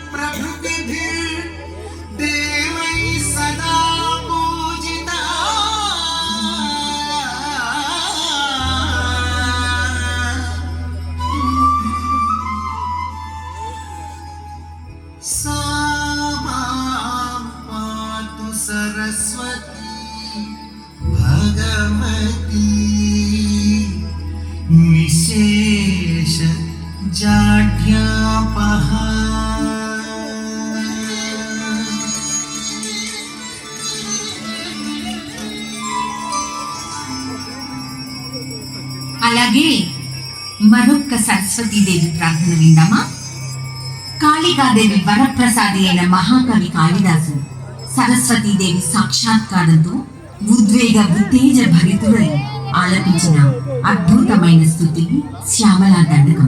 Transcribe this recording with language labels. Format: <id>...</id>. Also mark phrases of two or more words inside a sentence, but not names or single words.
<sa>प्रभृतिभिर्देवैः सदा पूजिता सा मां पातु सरस्वती भगवती निशेष जाड्यापहा।</sa> <te>అలాగే మరొక్క సరస్వతీదేవి ప్రార్థన విందామా? కాళికాదేవి వరప్రసాది అయిన మహాకవి కాళిదాసు సరస్వతీదేవి సాక్షాత్కారంతో ఉద్వేగ ఉత్తేజ భరితుడై ఆలపించిన అద్భుతమైన స్తుతి శ్యామలా దండకం.</te>